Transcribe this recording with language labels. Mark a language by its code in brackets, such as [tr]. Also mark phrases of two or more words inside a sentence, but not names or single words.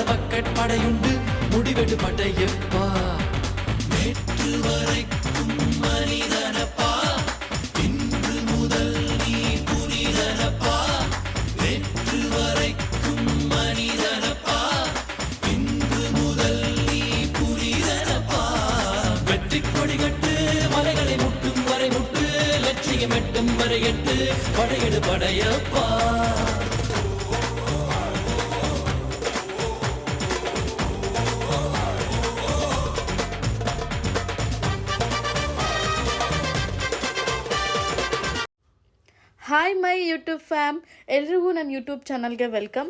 [ta] மக்கட் படையுண்டு முடிவெடு படையப்பா நேற்று வரைக்கும் மனிதனப்பா இன்று முதல் நீ புனிதனப்பா நேற்று வரைக்கும் மனிதனப்பா இன்று முதல் நீ புனிதனப்பா வெற்றி கொடி கட்டு மலைகளை முட்டும் வரை முட்டு லட்சியம் எட்டும் வரை எட்டு படையெடு படையப்பா [en] Hi my YouTube fam, [kn] ಎಲ್ರಿಗೂ ನನ್ನ ಯೂಟ್ಯೂಬ್ ಚಾನಲ್ಗೆ ವೆಲ್ಕಮ್.